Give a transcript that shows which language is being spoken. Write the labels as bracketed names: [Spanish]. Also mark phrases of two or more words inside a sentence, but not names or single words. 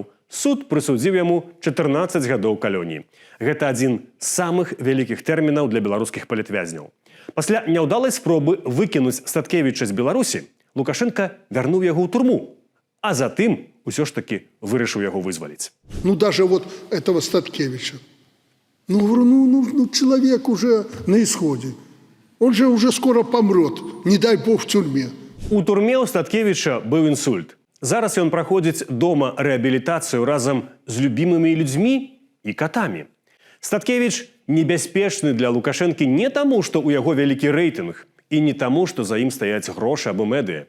[Belarusian] Суд прысудзіў яму 14 гадоў калоніі. Гэта адзін з самых вялікіх тэрмінаў для беларускіх палітвязняў. Пасля няўдалай спробы выкінуць Статкевіча з Беларусі, Лукашенка вярнуў яго ў турму, а затым усё ж таки вырашыў яго вызваліць. [Russian] Ну, даже вот этого Статкевича. Ну, говорю, человек уже на исходе. Он же уже скоро помрет, не дай бог в тюрьме. [Belarusian] У турме ў Статкевіча быў інсульт. Зараз ён праходзіць дома рэабілітацыю разам з любімымі людзьмі і катамі. Статкевіч небяспечны для Лукашэнкі не таму, што ў яго вялікі рэйтынг, і не таму, што за ім стаяць грошы або медыя.